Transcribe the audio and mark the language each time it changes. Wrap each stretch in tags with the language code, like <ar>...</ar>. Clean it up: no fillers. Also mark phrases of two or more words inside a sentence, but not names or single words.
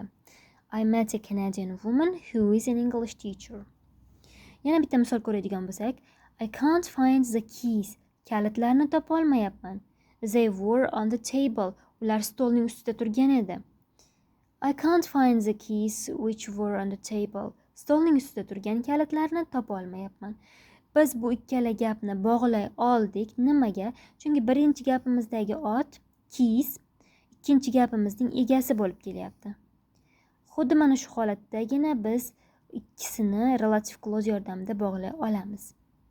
<en>I met a Canadian woman who is an English teacher.</en> <uz>Yana bitta misol ko'radigan bo'lsak,</uz> <en>I can't find the keys.</en> <uz>Kalitlarni topa olmayapman.</uz> <en>They were on the table.</en> <uz>Ular stolning ustida turgan edi.</uz> <en>I can't find the keys which were on the table.</en> <uz>Stolning ustida turgan kalitlarni topa olmayapman. Biz bu ikkala gapni bog'lay oldik. Nimaga? Chunki birinchi gapimizdagi ot keys, ikkinchi gapimizning egasi bo'lib kelyapti. Xuddi mana shu holatdagina biz ikkisini</uz> <en>relative clause</en> <uz>yordamida bog'lay olamiz.</uz>